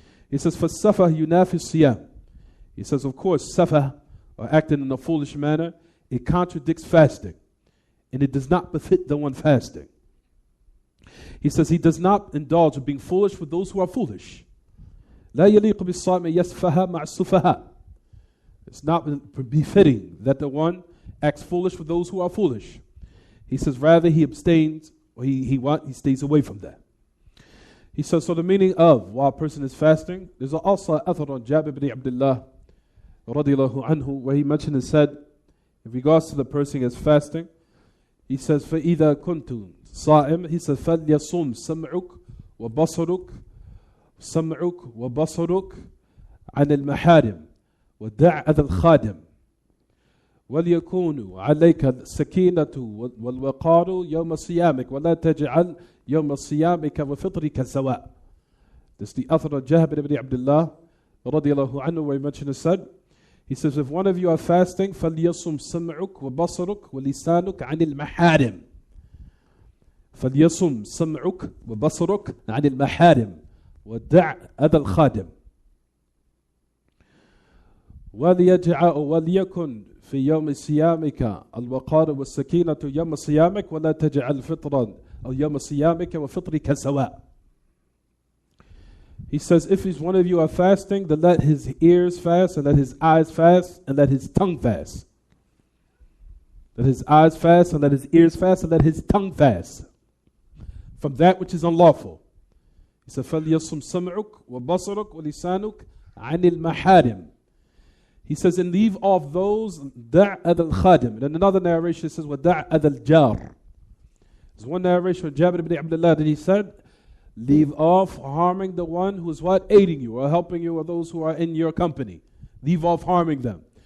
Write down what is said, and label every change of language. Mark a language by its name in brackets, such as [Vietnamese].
[English] He says for [Arabic] safa yunafi siyam. [English] He says of course safa, or acting in a foolish manner, it contradicts fasting. And it does not befit the one fasting. He says he does not indulge in being foolish with those who are foolish. [Arabic] لا يليق بالصائم يسفها مع السفهاء. [English] It's not befitting that the one acts foolish with those who are foolish. He says rather he abstains or he stays away from that. He says, so the meaning of while a person is fasting, there's also athar on Jabir ibn Abdullah radiallahu anhu, where he mentioned and said, in regards to the person is fasting, he says, [Arabic] فَإِذَا كُنْتُ صَائِمْ, [English] he says, [Arabic] فَلْيَصُمْ سَمْعُكْ وَبَصَرُكْ سَمْعُكْ وَبَصَرُكْ عَنِ الْمَحَارِمِ وَدَعْ أَذَى الْخَادِمِ وَلْيَكُونُوا عَلَيْكَ السَّكِينَةُ وَالْوَقَارُ يَوْمَ صِيَامِكَ وَلَا تَجْعَلْ يَوْمَ صِيَامِكَ وَفِطْرِكَ سَوَاء. [English] This is the author of Jabir ibn Abdullah radiallahu anhu, where he mentioned and said, he says, if one of you are fasting, [Arabic] فَلْيَصُمْ سَمْعُكْ وَبَصَرُكْ وَلِسَانُكَ عَنِ الْمَحَارِمِ. فَلْيَصُمْ سَمْعُكْ وَبَصَرُكْ عَنِ الْمَحَارِمِ وَدَعْ أَذَى الْخَادِمِ وليكن في يوم صيامك الوقار والسكينة يوم صيامك ولا تجعل فطرا أو يوم صيامك وفطرك سواء. [English] He says, if one of you are fasting, then let his ears fast, and let his eyes fast, and let his tongue fast. Let his eyes fast, and let his ears fast, and let his tongue fast from that which is unlawful. He said, [Arabic] فَلْيَصُمْ سَمْعُكْ وَبَصَرُكْ وَلِسَانُكْ عَنِ الْمَحَارِمِ. [English] He says, and leave off those, [Arabic] دَعْ أَذَى الْخَادِمِ. [English] And then another narration says, [Arabic] وَدَعْ أَذَى الْجَارِ. [English] There's one narration of Jabir ibn Abdullah that he said, leave off harming the one who is what? Aiding you or helping you, or those who are in your company. Leave off harming them.